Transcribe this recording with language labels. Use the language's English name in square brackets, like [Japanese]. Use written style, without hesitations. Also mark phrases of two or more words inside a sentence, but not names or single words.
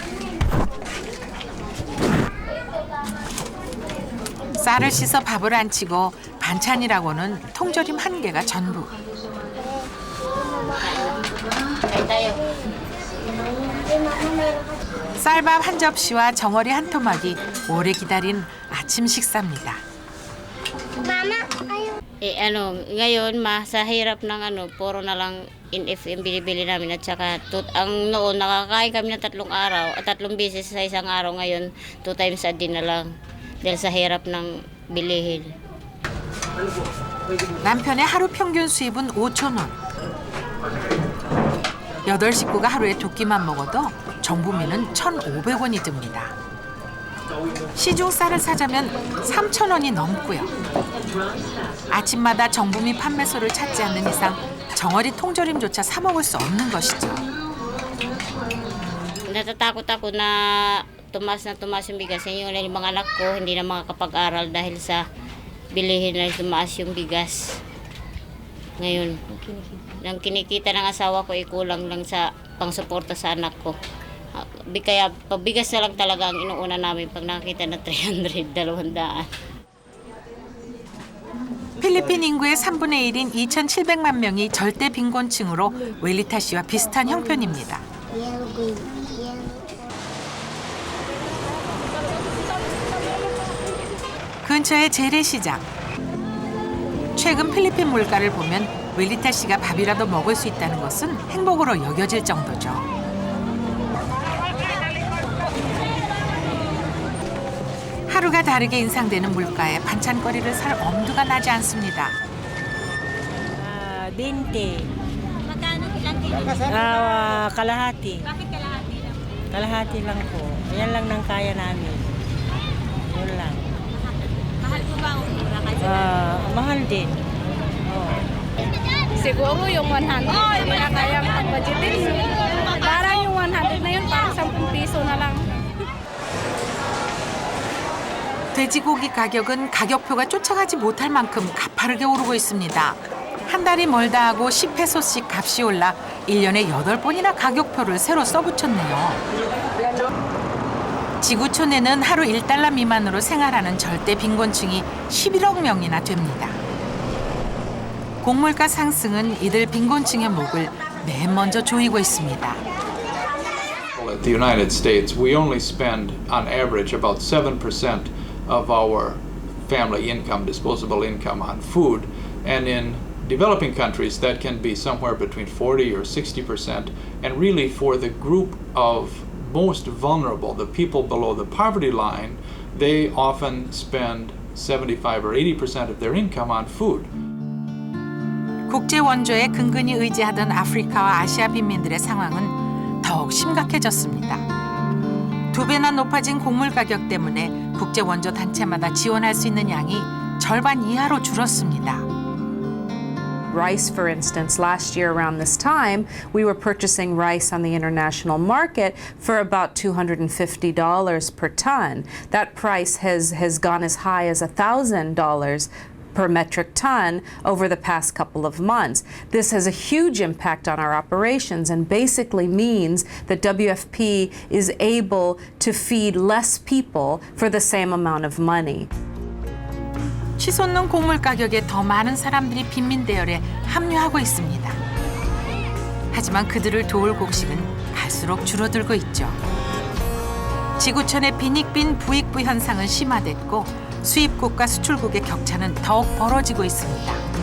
[Korean] 쌀을 씻어 밥을 안 치고 반찬이라고는 통조림 1개가 전부. 쌀밥 한 접시와 정어리 한 토막이 오래 기다린 아침 식사입니다. [Filipino] Ngayon sa hirap ng puro na lang in-FM bili-bili namin at saka ang noon nakakain kami ng 3 araw, 3 beses sa isang araw, ngayon [English] 2 times a day [Filipino] na lang dahil sa hirap ng bilihin. [Korean] 남편의 하루 평균 수입은 5,000원. 8식구가 하루에 2끼만 먹어도 정부미는 1,500원이 듭니다. 시중 쌀을 사자면 3,000원이 넘고요. 아침마다 정부미 판매소를 찾지 않는 이상 정어리 통조림조차 사 먹을 수 없는 것이죠. [Filipino] Natatakot ako na tumaas yung bigas. Yung mga anak ko hindi na makakapag-aral dahil sa bilihin na tumaas yung bigas. Ngayon, ang kinikita ng asawa ko ay kulang lang sa pangsuporta sa anak ko. Kaya pabigas na lang talaga ang inuuna namin pag nakakita na 300, 200. [Korean] 필리핀 인구의 3분의 1인 2,700만 명이 절대 빈곤층으로 웰리타 씨와 비슷한 형편입니다. 근처의 재래시장. 최근 필리핀 물가를 보면 웰리타 씨가 밥이라도 먹을 수 있다는 것은 행복으로 여겨질 정도죠. 하루가 다르게 인상되는 물가에 반찬거리를 살 엄두가 나지 않습니다. 20. [Filipino] Magkano ilang kilo? Kalahati. Bakit kalahati lang? Kalahati lang po. Yan lang nang kaya namin. Yun lang. Mahal po ba ang mura kasi? Mahal din. Siguro yung 100 naman na kayang pag-budgetin. Parang yung 100 na yun, parang 10 piso na lang. [Korean] 돼지고기 가격은 가격표가 쫓아가지 못할 만큼 가파르게 오르고 있습니다. 한 달이 멀다 하고 10페소씩 값이 올라 1년에 8번이나 가격표를 새로 써붙였네요. 지구촌에는 하루 1달러 미만으로 생활하는 절대 빈곤층이 11억 명이나 됩니다. 곡물가 상승은 이들 빈곤층의 목을 맨 먼저 조이고 있습니다. [English] At the United States, we only spend on average about 7% of our family income, disposable income, on food, and in developing countries that can be somewhere between 40 or 60%, and really for the group of most vulnerable, the people below the poverty line, they often spend 75 or 80% of their income on food. [Korean] 국제 원조에 근근히 의지하던 아프리카와 아시아 빈민들의 상황은 더욱 심각해졌습니다. 2배나 높아진 곡물 가격 때문에 국제 원조 단체마다 지원할 수 있는 양이 절반 이하로 줄었습니다. [English] Rice, for instance, last year around this time, we were purchasing rice on the international market for about $250 per ton. That price has gone as high as $1,000 per metric ton over the past couple of months. This has a huge impact on our operations and basically means that WFP is able to feed less people for the same amount of money. [Korean] 치솟는 곡물 가격에 더 많은 사람들이 빈민 대열에 합류하고 있습니다. 하지만 그들을 도울 곡식은 갈수록 줄어들고 있죠. 지구촌의 빈익빈 부익부 현상은 심화됐고 수입국과 수출국의 격차는 더욱 벌어지고 있습니다.